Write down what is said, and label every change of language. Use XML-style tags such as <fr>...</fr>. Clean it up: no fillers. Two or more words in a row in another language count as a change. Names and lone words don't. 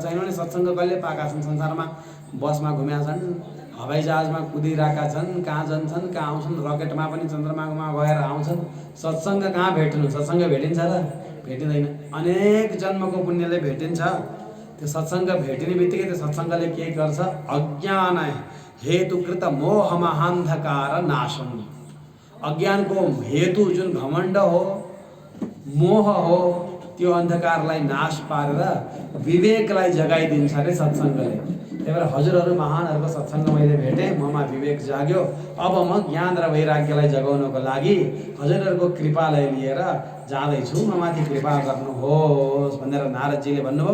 <ne>यिनीहरूले सत्सङ्ग कहिले पाएका छन्? संसारमा बसमा घुमेका छन्, हवाईजहाजमा कुदिरहेका छन्, कहाँ जान्छन्, कहाँ आउँछन्, रकेटमा पनि चन्द्रमामा गएर आउँछन्। सत्सङ्ग कहाँ भेट्नु? सत्सङ्ग भेटिन्छ र? भेटिँदैन। अनेक जन्मको पुण्यले भेटिन्छ। त्यो सत्सङ्ग भेटिने बित्तिकै त्यो सत्सङ्गले के गर्छ?</ne> <sa>अज्ञान हेतुकृत मोह महान्धकार नाशम।</sa> <ne>अज्ञानको हेतु जुन घमण्ड हो, मोह हो, त्यो अन्धकारलाई नाश पारेर विवेकलाई जगाइदिन्छ अरे सत्सङ्गले। त्यही भएर हजुरहरू महानहरूको सत्सङ्ग मैले भेटेँ, ममा विवेक जाग्यो। अब म ज्ञान र वैराग्यलाई जगाउनको लागि हजुरहरूको कृपालाई लिएर जाँदैछु, ममाथि कृपा गर्नुहोस् भनेर नारदजीले भन्नुभयो।</ne>